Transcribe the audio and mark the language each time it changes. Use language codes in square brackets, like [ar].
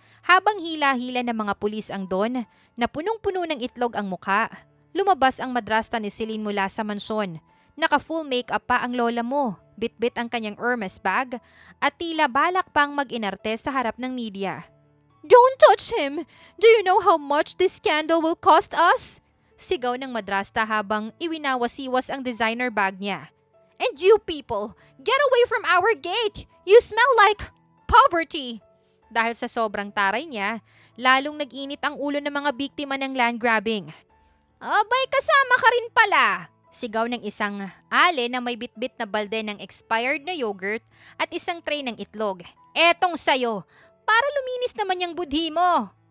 [tl] Habang hila-hila ng mga pulis ang Don, na punong-puno ng itlog ang muka, lumabas ang madrasta ni Celine mula sa mansyon. Naka-full makeup pa ang lola mo, bit-bit ang kanyang Hermes bag, at tila balak pang mag-inarte sa harap ng media. [en] Don't touch him! Do you know how much this scandal will cost us? Sigaw ng madrasta habang iwinawasiwas ang designer bag niya. And you people, get away from our gate! You smell like poverty! [tl] Dahil sa sobrang taray niya, lalong nag-init ang ulo ng mga biktima ng land grabbing. Abay, kasama ka rin pala! Sigaw ng isang ale na may bitbit na balde ng expired na yogurt at isang tray ng itlog. Etong sayo, para luminis naman yung budhi mo!